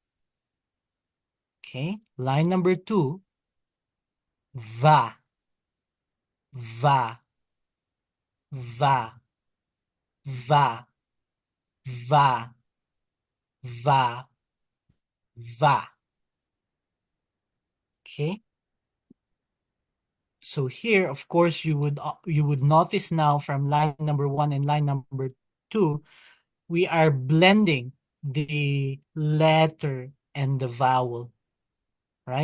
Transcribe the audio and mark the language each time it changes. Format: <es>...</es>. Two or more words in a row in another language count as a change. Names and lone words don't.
<en>Okay, line number 2, va, va, va, va, va, va, va. Okay. So here, of course, you would notice now from line number 1 and line number 2, we are blending the letter and the vowel, right?</en>